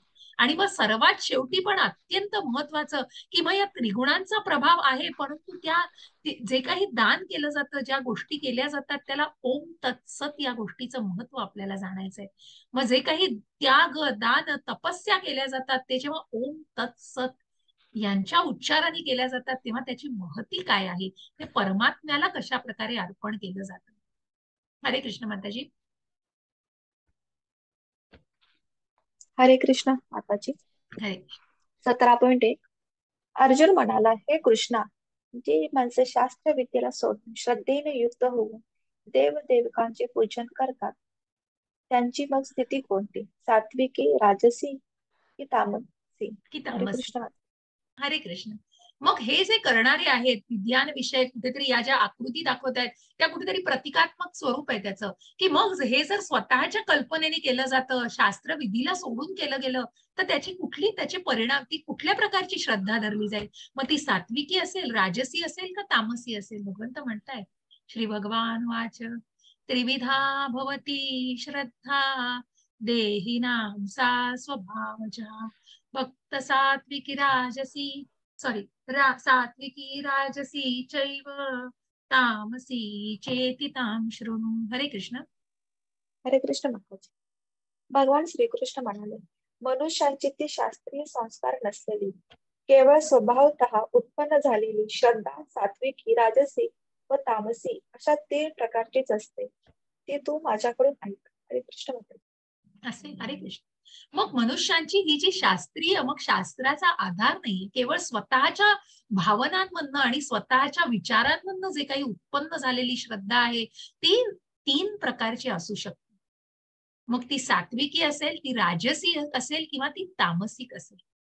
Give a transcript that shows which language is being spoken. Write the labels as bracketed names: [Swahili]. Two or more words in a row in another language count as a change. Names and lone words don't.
[Marathi] आणि मग सर्वात शेवटी पण अत्यंत महत्वाचं की मग या त्रिगुणांचा प्रभाव आहे, परंतु त्या जे काही दान केलं जातं, ज्या गोष्टी केल्या जातात, त्याला [Sanskrit] ओम तत्सत [Marathi] या गोष्टीचं महत्व आपल्याला जाणायचंय. मग जे काही त्याग, दान, तपस्या केल्या जातात ते जेव्हा [Sanskrit] ओम तत्सत [Marathi] यांच्या उच्चाराने केल्या जातात तेव्हा त्याची महती काय आहे, ते परमात्म्याला कशा प्रकारे अर्पण केलं जातं. हरे कृष्ण माताजी. हरे कृष्ण माताजी. हरे. 17.1 अर्जुन म्हणाला, हे कृष्णा, जी माणसे शास्त्र विद्येला सोडून श्रद्धेने युक्त होऊन देव देवकांचे पूजन करतात त्यांची मग स्थिती कोणती, सात्विकी, राजसी की तामसी? की हरे तामसी. कृष्ण. हरे कृष्ण. मग हे जे करणारे आहेत विज्ञान विषय, कुठेतरी या ज्या आकृती दाखवत आहेत त्या कुठेतरी प्रतिकात्मक स्वरूप आहे त्याचं, की मग हे जर स्वतःच्या कल्पनेने केलं जातं, शास्त्र विधीला सोडून केलं गेलं, तर त्याची कुठली, त्याचे परिणाम, ती कुठल्या प्रकारची श्रद्धा धरली जाईल. मग ती सात्विकी असेल, राजसी असेल का तामसी असेल. भगवंत म्हणताय [Sanskrit] श्री भगवान वाच त्रिविधा भवती श्रद्धा देहिनां सा स्वभावजा भक्त सात्विकी राजसी, सॉरी, सात्विकी राजसी चैव तामसी चेति तां शृणु. [Marathi] हरे कृष्ण. हरे कृष्ण माताजी. भगवान श्रीकृष्ण म्हणाले, मनुष्यांची ती शास्त्रीय संस्कार नसलेली केवळ स्वभावतः उत्पन्न झालेली श्रद्धा सात्विकी, राजसी व तामसी अशा 3 प्रकारचीच असते. ती तू माझ्याकडून ऐक. हरे कृष्ण माताजी. असे. हरे कृष्ण. मग मनुष्यांची ही जी शास्त्रीय, मग शास्त्राचा आधार नाही, केवळ स्वतःच्या भावनांमधनं आणि स्वतःच्या विचारांमधनं जे काही उत्पन्न झालेली श्रद्धा आहे ती 3 प्रकारची असू शकते. मग ती सात्विकी असेल, ती राजसी असेल किंवा ती तामसिक असेल.